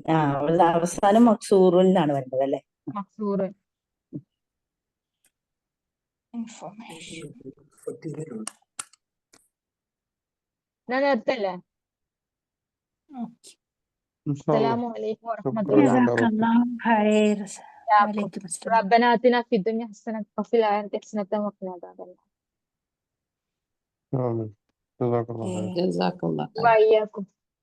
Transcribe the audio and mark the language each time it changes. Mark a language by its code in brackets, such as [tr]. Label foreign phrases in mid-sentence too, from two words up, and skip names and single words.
[ml] അവസാനം മക്സൂറുൻ എന്നാണ് വേണ്ടത് അല്ലെ? മക്സൂറുൻ. ഞാൻ നിർത്തല്ലേ? [ar] السلام عليكم ورحمة الله. ربنا آتنا في الدنيا حسنة وفي الآخرة حسنة وقنا عذاب النار. آمين. جزاك الله خير. ജസാക്കല്ലാഹ്. وإياكم.